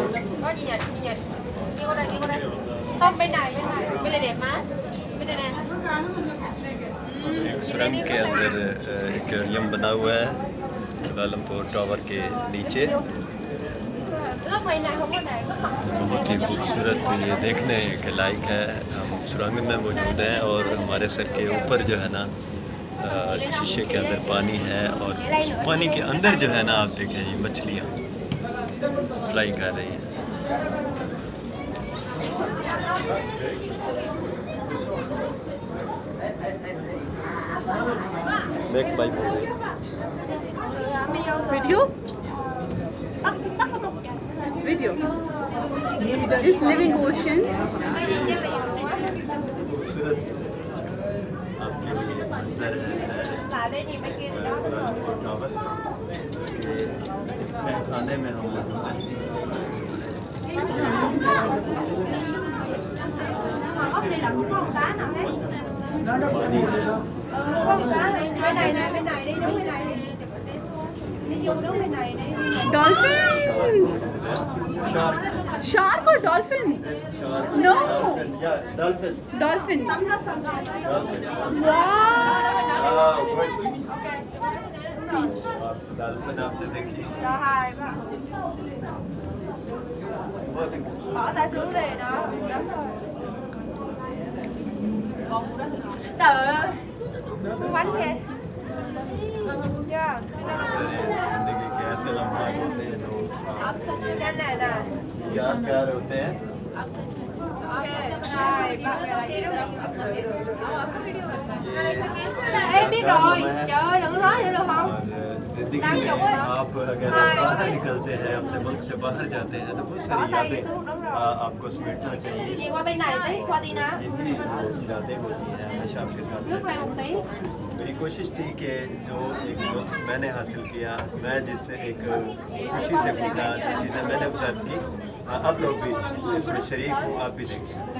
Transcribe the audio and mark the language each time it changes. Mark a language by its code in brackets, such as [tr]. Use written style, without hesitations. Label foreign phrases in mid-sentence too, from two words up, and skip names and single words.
[vi] Có gì vậy? Gì vậy? Nghiêng qua đây, nghiêng qua đây. Không, bên này, bên này. Bên này đẹp má. Bên này nè. [hi] एक सुरंग के अंदर एक्वेरियम बना हुआ है कुआलालंपुर टावर के नीचे। [vi] Góc bên này không có này. [hi] बहुत ही खूबसूरत ये देखने के लायक है। हम सुरंग में मौजूद हैं और हमारे सर के ऊपर जो है ना शीशे के अंदर पानी है और पानी के अंदर जो है ना आप देखें ये मछलियाँ फ्लाई कर रही हैं। बैक बाइक हो गई। [en] Video? It's video. This living ocean. [hi] खूबसूरत आपके लिए मंजर है टावर। उसके खाने में हम मौजूद हैं। पानी है। [en] Dolphins. Shark. Shark or dolphin? Shark. No. Yeah, dolphin. Dolphin. Dolphin. Wow. Oh, good. Dolphin [hi] आपने देखी? बहुत ही खूबसूरत। [vi] Bỏ tay xuống đây đó. Trời ơi. Bánh kìa. Yeah. [hi] जिंदगी के ऐसे लम्हात होते हैं जो [vi] Cái này là [hi] यादगार होते हैं। [vi] Em biết rồi. Trời ơi đừng nói nữa được không? [hi] और जिंदगी में आप अगर बाहर निकलते हैं अपने मुल्क से बाहर जाते हैं तो बहुत सारी यादें आपको समेटना चाहिए। [vi] Đi qua bên này tí, qua tí nào. [hi] यही यादें होती हैं हमेशा आपके साथ। [vi] Nước này một tí. [hi] मेरी कोशिश थी कि जो एक वक्त मैंने हासिल किया, मैं जिससे एक खुशी से पूछा जो चीज़ें मैंने ऑब्जर्व की, आप लोग भी इसमें शरीक हो, आप भी देखें।